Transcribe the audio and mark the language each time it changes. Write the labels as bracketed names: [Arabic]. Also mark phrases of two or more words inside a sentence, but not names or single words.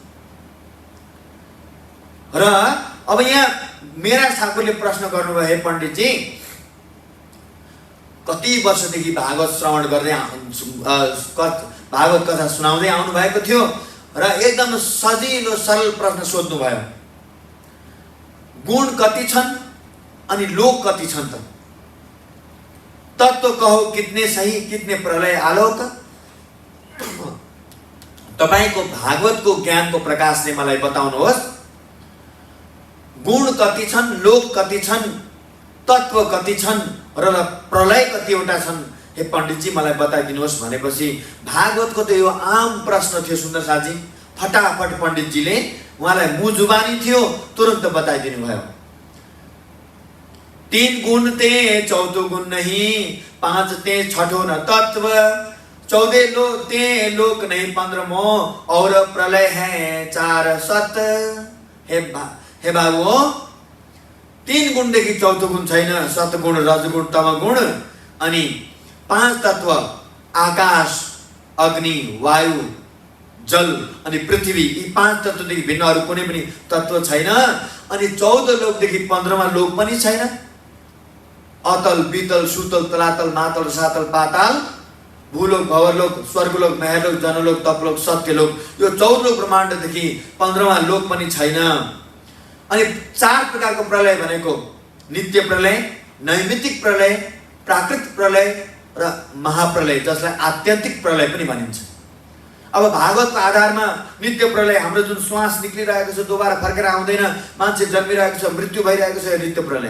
[Nepali] र अब यहाँ मेराज ठाकुरले प्रश्न गर्नुभयो, हे पण्डितजी, कति वर्षदेखि भागवत श्रवण गर्दै भागवत कथा सुनाउँदै आउनु भएको थियो र एकदम सजिलो सरल प्रश्न सोध्नु भयो। गुण कति छन् अनि लोक कति छन् त? [Hindi] तत्व कहो कितने सही कितने प्रलय आलोक। [Nepali] तपाईको भागवतको ज्ञानको प्रकाशले मलाई बताउनुहोस्, गुण कति छन्, लोक कति छन्, तत्व कति छन् र प्रलय कतिवटा छन्, हे पण्डितजी मलाई बताइदिनुहोस् भनेपछि भागवतको त यो आम प्रश्न थियो सुन्दर साथजी। फटाफट पण्डितजीले, उहाँलाई मुजुबानी थियो, तुरन्त बताइदिनु भयो। [Hindi] 3 गुण ते 14 गुण नहीं, 5 ते 6 न तत्व, 14 ते लोक नहीं 15 और प्रलय है 4 सत। [Nepali] हे बाबु, 3 गुणदेखि 14 गुण छैन, सतगुण, रजगुण, तमगुण, अनि 5 तत्व, आकाश, अग्नि, वायु, जल अनि पृथ्वी, यी 5 तत्वदेखि भिन्न अरू कुनै पनि तत्व छैन। अनि 14 लोकदेखि 15मा लोक पनि छैन। अतल, वितल, सुतल, तलातल, मातल, सातल, पाताल, भूलोक, भवरलोक, स्वर्गलोक, महलोक, जनलोक, तपलोक, सत्यलोक, यो 14 ब्रह्माण्डदेखि 15मा लोक पनि छैन। अनि 4 प्रकारको प्रलय भनेको नित्य प्रलय, नैमित्तिक प्रलय, प्राकृतिक प्रलय र महाप्रलय, जसलाई आत्यन्तिक प्रलय पनि भनिन्छ। अब भागवतको आधारमा नित्य प्रलय, हाम्रो जुन श्वास निक्लिरहेको छ, दोबारा फर्केर आउँदैन, मान्छे जन्मिरहेको छ, मृत्यु भइरहेको छ, नित्य प्रलय।